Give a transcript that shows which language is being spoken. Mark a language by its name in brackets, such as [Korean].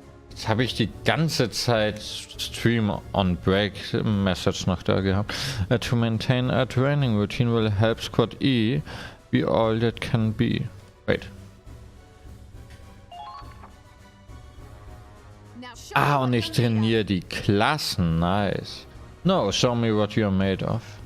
[German] Jetzt habe ich die ganze Zeit [English] Stream on Break Message [German] noch da gehabt. [English] To maintain a training routine will help Squad E be all that can be. Wait. [German] Ah, und ich trainiere die Klassen. [English] Nice. No, show me what you're made of.